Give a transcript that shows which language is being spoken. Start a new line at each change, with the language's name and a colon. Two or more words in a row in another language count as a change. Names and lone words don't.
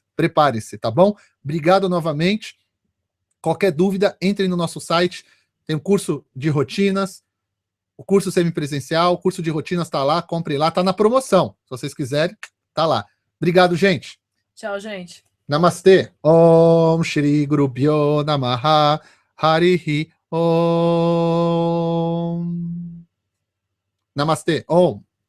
Portuguese: Prepare-se, tá bom? Obrigado novamente. Qualquer dúvida, entre no nosso site. Tem um curso de rotinas, o curso semipresencial, o curso de rotinas está lá, compre lá, está na promoção. Se vocês quiserem, tá lá. Obrigado, gente. Tchau, gente. Namastê.
Sanskrit: ओम श्री गुरु प्यो नमः हरिः ओम.
Portuguese: Namastê. Om.